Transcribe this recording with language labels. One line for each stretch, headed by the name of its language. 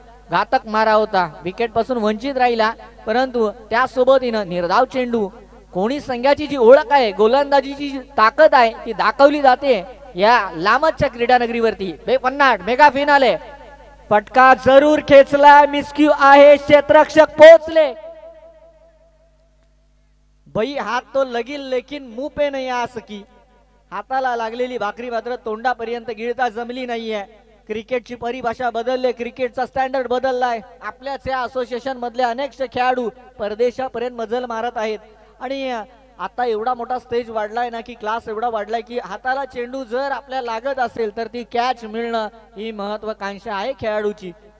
Marathi: घातक मारा होता, विकेट पासून वंचित राहिला. परंतु त्यासोबतीनं निर्धाव चेंडू, कोणी संघाची जी ओळख आहे, गोलंदाजीची जी ताकद आहे ती दाखवली जाते या लामतच्या क्रीडा नगरीवरती. बेपन्नाट मेगा फिनाले, फटका जरूर खेचला, मिसक्यू आहे, क्षेत्ररक्षक पोहोचले.
Hindi: भाई हात तो लगील लेकिन मुंह पे नहीं आ सकी.
Marathi: हाताला लागलेली भाकरी मात्र तोंडापर्यंत गिळता जमली नाहीये. क्रिकेटची परिभाषा बदलले, क्रिकेटचा स्टँडर्ड बदललाय. आपल्याच या असोसिएशन मधले अनेक खेळाडू परदेशापर्यंत मजल मारत आहेत. आणि आता एवढा मोठा स्टेज वाढलाय ना, की क्लास एवढा वाढलाय की हाताला चेंडू जर आपल्याला लागत असेल तर ती कॅच मिळणं ही महत्वाकांक्षा आहे खेळाडूची.